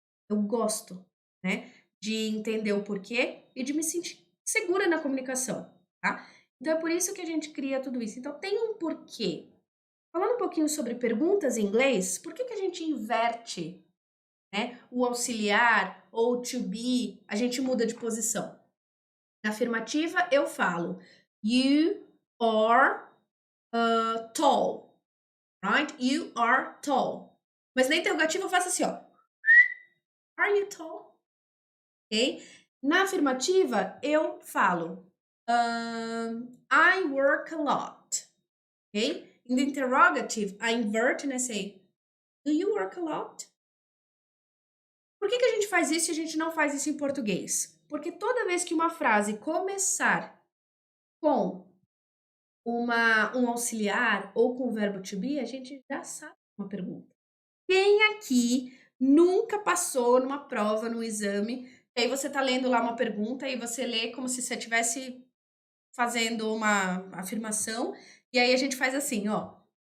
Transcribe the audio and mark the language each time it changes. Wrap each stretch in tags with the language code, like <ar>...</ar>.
<pt>Eu gosto, né, de entender o porquê e de me sentir segura na comunicação, tá? Então é por isso que a gente cria tudo isso. Então tem um porquê. Falando um pouquinho sobre perguntas em inglês, por que a gente inverte, né, o auxiliar ou to be, a gente muda de posição? Na afirmativa eu falo</pt> <en>you are tall, right? You are tall.</en> <pt>Mas na interrogativa eu faço assim, ó.</pt> <en>Are you tall? Ok?</en> <pt>Na afirmativa, eu falo</pt> <en>I work a lot. Ok? In the interrogative, I invert and I say do you work a lot?</en> <pt>Por que a gente faz isso e a gente não faz isso em português? Porque toda vez que uma frase começar com um auxiliar ou com o verbo to be, a gente já sabe uma pergunta. Quem aqui nunca passou numa prova, num exame, e aí você tá lendo lá uma pergunta e você lê como se você estivesse fazendo uma afirmação, e aí a gente faz assim, ó.</pt>